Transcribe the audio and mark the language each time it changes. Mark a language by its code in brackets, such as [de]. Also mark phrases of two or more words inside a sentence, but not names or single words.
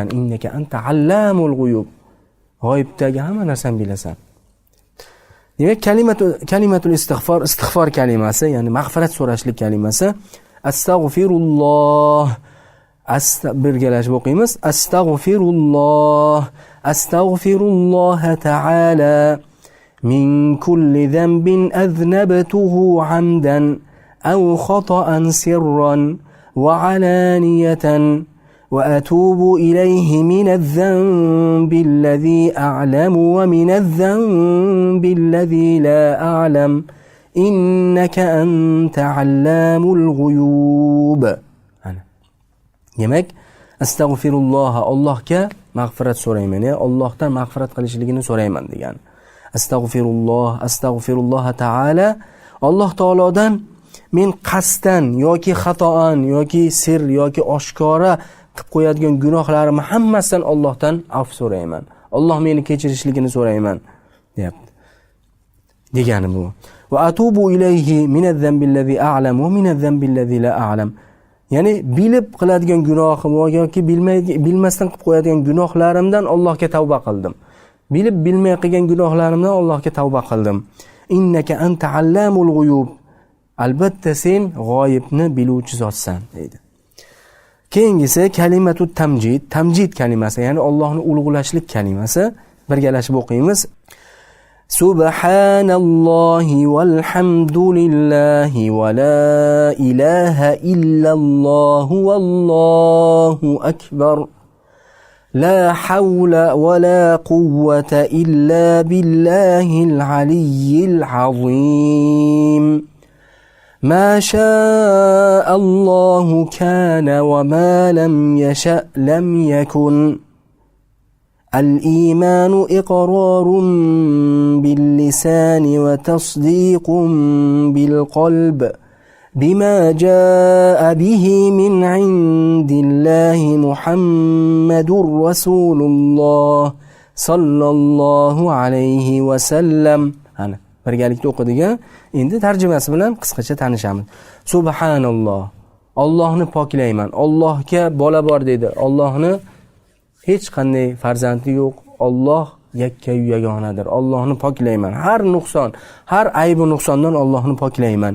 [ar] إنك أنت علام الغيوب. [uz] G'oyibdagi hamma narsani bilasan. Demak, [ar] كلمة الاستغفار [uz] kalimasi, ya'ni mag'firat so'rashlik kalimasi. Astag'firulloh. Birgalashib o'qiymiz. [ar] أستغفر الله. أستغفر الله تعالى من كل ذنب أذنبته عمدا أو خطأ سرا وعلانية وأتوب إليه من الذنب الذي أعلم ومن الذنب الذي لا أعلم إنك أنت علام الغيوب. [uz] Demak, astag'firulloh, Allohga mag'firat so'rayman, Allohdan mag'firat qilishligini so'rayman degan. [ar] أستغفر الله تعالى, [uz] Alloh taolodan men qasddan yoki xatoan yoki sir yoki oshkora qilib qo'yadigan gunohlarimni hammasidan Allohdan afv so'rayman. Alloh meni kechirishligini so'rayman, deyapti. Degani bu. [ar] وأتوب إليه من الذنب الذي أعلم ومن الذنب الذي لا أعلم. [uz] Ya'ni bilib qiladigan gunohim yoki bilmasdan qilib qo'yadigan gunohlarimdan Allohga tavba qildim. Bilib bilmay qilgan gunohlarimdan Allohga tavba qildim. [ar] إنك أنت علام الغيوب. [uz] Albatta sen g'oyibni biluvchi zotsan, deydi. Keyingisi [ar] كلمة تمجيد, [uz] tamjid kalimasi, ya'ni Allohni ulug'lashlik kalimasi. Birgalashib o'qiymiz. [ar] سبحان الله والحمد لله ولا إله إلا الله والله أكبر. لا حول ولا قوة إلا بالله العلي العظيم. ما شاء الله كان وما لم يشأ لم يكن. الإيمان إقرار باللسان وتصديق بالقلب بما جاء به من عند الله محمد رسول الله صلى الله عليه وسلم. [uz] Birgalikda o'qidik. Endi tarjimasi bilan qisqacha tanishamiz. Subhanalloh. Allohni poklayman. Allohga bola bor dedi. Allohni hech qanday farzandi yo'q. Alloh yakka-yu yagonadir. Allohni poklayman. Har nuqson, har ayb va nuqsondan Allohni poklayman.